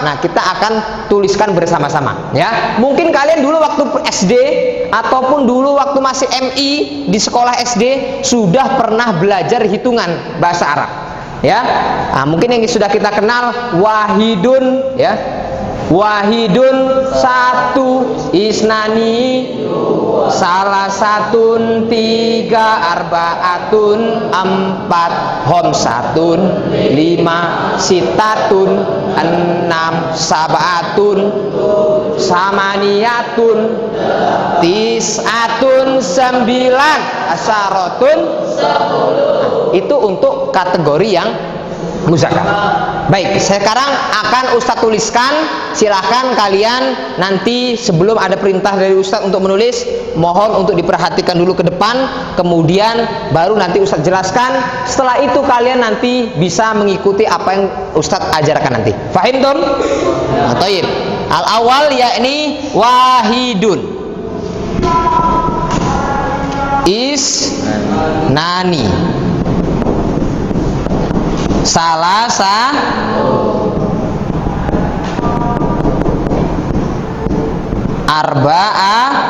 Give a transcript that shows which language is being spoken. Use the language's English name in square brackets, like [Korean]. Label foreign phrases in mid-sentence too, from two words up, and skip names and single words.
[Indonesian] Nah, kita akan tuliskan bersama-sama ya. Mungkin kalian dulu waktu SD ataupun dulu waktu masih MI di sekolah SD sudah pernah belajar hitungan bahasa Arab ya. Nah, mungkin yang sudah kita kenal wahidun ya. Wahidun satu, isnani salah satun, tiga, arbaatun empat, homsatun lima, sitatun enam, [Arabic] سبعة ثمانية, [Indonesian] tisatun sembilan, asyarotun itu untuk kategori yang muzakkar. Baik, sekarang akan Ustadz tuliskan. Silahkan kalian nanti sebelum ada perintah dari Ustadz untuk menulis, mohon untuk diperhatikan dulu ke depan, kemudian baru nanti Ustadz jelaskan. Setelah itu kalian nanti bisa mengikuti apa yang Ustadz ajarkan nanti. [Arabic] فهمتم؟ طيب. الأول يعني واحد، اثنان، ثلاثة، أربعة,